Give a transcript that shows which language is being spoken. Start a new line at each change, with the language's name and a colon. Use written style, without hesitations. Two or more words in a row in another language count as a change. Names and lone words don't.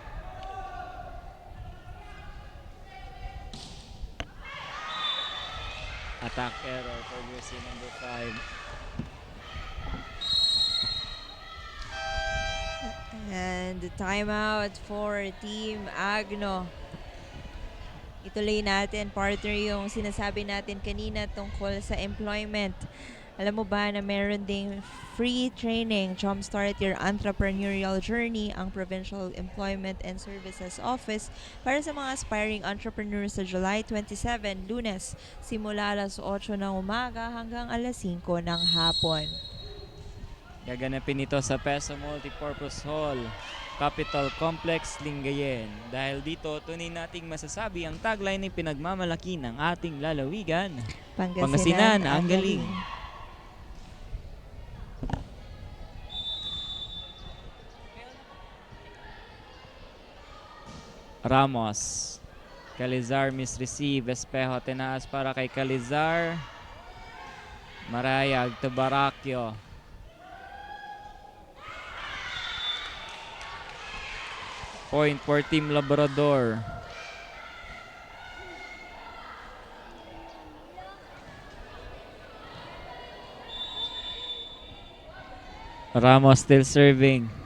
English: Attack error for jersey number 5. And the timeout for Team Agno.
Filipino: Ituloy natin, partner, yung sinasabi natin kanina tungkol sa employment. Alam mo ba na meron ding free training, Jumpstart Your Entrepreneurial Journey, ang Provincial Employment and Services Office para sa mga
English: aspiring entrepreneurs
Filipino: sa July 27, Lunes, simula alas 8 ng umaga hanggang alas 5 ng hapon. Gaganapin ito sa Peso Multipurpose Hall, Capital Complex, Lingayen. Dahil dito, tunay nating masasabi ang tagline ni pinagmamalaki ng ating lalawigan. Pangasinan, ang galing. Ramos.
English: Calizar misreceive.
Filipino: Espejo tinaas para kay Calizar.
English: Marayag to Baracchio. Point for Team Labrador. Ramos still serving.